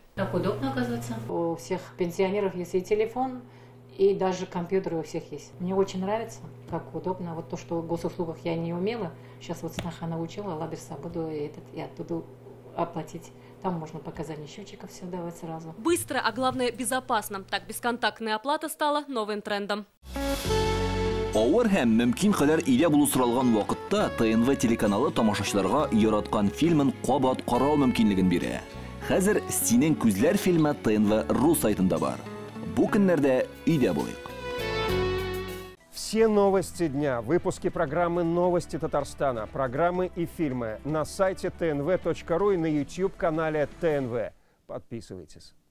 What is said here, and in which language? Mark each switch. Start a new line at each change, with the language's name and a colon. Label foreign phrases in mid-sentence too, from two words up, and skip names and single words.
Russian: Так удобно, оказывается. У всех пенсионеров есть и телефон, и даже компьютеры у всех есть. Мне очень нравится, как удобно. Вот то, что в госуслугах я не умела, сейчас вот сноха научила, ладерса буду и оттуда оплатить. Там можно показания счетчиков все давать сразу. Быстро, а главное безопасно. Так бесконтактная оплата стала новым трендом.
Tatar: Авыр һәм мөмкин кадәр илә булу соралган вакытта ТНВ телеканалы тамашачыларга яраткан фильмын кабат карау мөмкинлеген бирә. Хәзер «Синең күзләр» фильмы ТНВ.ру сайтында бар. Бу көннәрдә өйдә булыйк.
Russian: Все новости дня, выпуски программы «Новости Татарстана», программы и фильмы на сайте tnv.ru и на YouTube-канале ТНВ. Подписывайтесь.